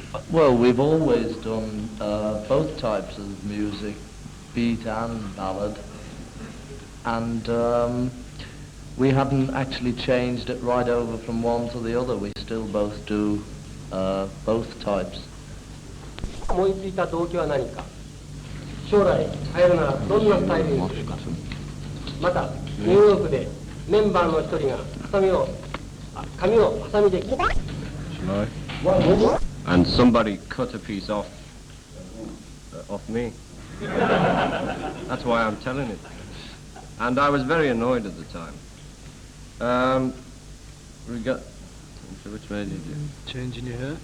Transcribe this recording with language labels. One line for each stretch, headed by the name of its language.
English: Well, we've always done both types of music, beat and ballad, and we haven't actually changed it right over from one to the other. We still both do both types.
Japanese: 思いついた動機は何か、将来入るならどんなスタイルにするか、またニューヨークでメンバーの一人が髪をハサミで切った。
English: And somebody cut a piece off me. That's why I'm telling it. And I was very annoyed at the time. Which way did you do? Changing your hair?